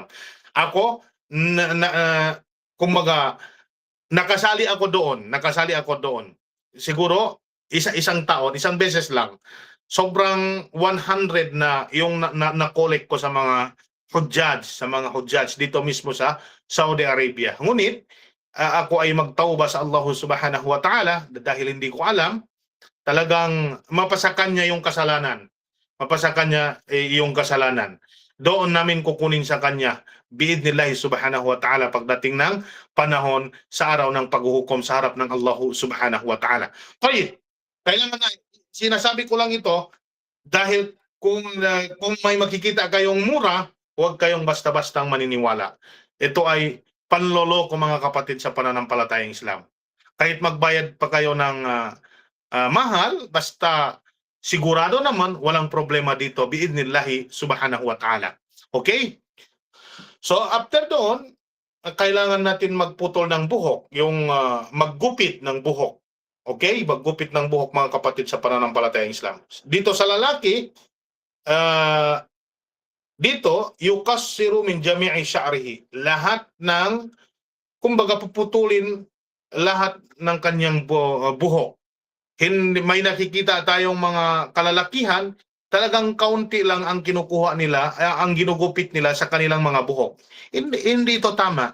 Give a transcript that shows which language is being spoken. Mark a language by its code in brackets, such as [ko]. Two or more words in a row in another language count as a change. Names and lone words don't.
[tl] Ako, kumbaga, nakasali ako doon. Siguro isang taon, isang beses lang. Sobrang 100 na yung na-collect ko sa mga hujjaj dito mismo sa Saudi Arabia. Ngunit ako ay magtauba sa Allah [ar] سبحانه وتعالى [tl] dahil hindi ko alam, talagang mapasakan niya yung kasalanan. Mapasakan niya yung kasalanan. Doon namin kukunin sa kanya [ar] بإذن الله سبحانه وتعالى [tl] pagdating ng panahon sa araw ng paghuhukom sa harap ng Allah [ar] سبحانه وتعالى. [tl] Okay, kailangan na, sinasabi ko lang ito dahil kung may makikita kayong mura, huwag kayong basta-bastang maniniwala. Ito ay panloloko, mga kapatid sa pananampalatayang Islam. Kahit magbayad pa kayo ng mahal, basta sigurado naman, walang problema dito [ar] بإذن الله سبحانه وتعالى. [tl] Okay? So after doon, kailangan natin magputol ng buhok, yung maggupit ng buhok. Okay? Maggupit ng buhok, mga kapatid sa pananampalatayang Islam. Dito sa lalaki, dito, [ar] يقصر من جميع شعره. [tl] Lahat ng, kumbaga, puputulin lahat ng kanyang buhok. Hindi, may nakikita tayong mga kalalakihan, talagang kaunti lang ang kinukuha nila, ang ginugupit nila sa kanilang mga buhok. Hindi ito tama.